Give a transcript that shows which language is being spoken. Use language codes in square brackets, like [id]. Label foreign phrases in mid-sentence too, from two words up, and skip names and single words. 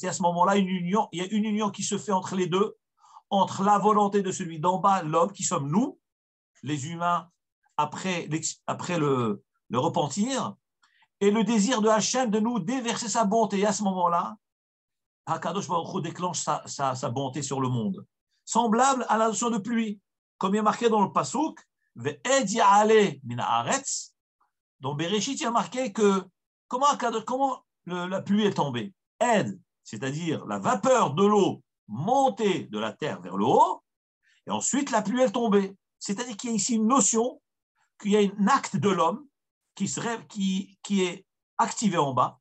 [fr] Et à ce moment-là, il y a une union qui se fait entre les deux, entre la volonté de celui d'en bas, l'homme, qui sommes nous, les humains, après le repentir, et le désir de Hachem de nous déverser sa bonté. Et à ce moment-là, [he] הקדוש ברוך הוא [fr] déclenche sa bonté sur le monde. Semblable à la notion de pluie. Comme il est marqué dans le Pasuk, [he] ואד יעלה מן הארץ. [fr] Dans Bereshit, il y a marqué que comment la pluie est tombée. Ed, c'est-à-dire la vapeur de l'eau montée de la terre vers le haut, et ensuite la pluie est tombée. C'est-à-dire qu'il y a ici une notion qu'il y a un acte de l'homme qui est activé en bas.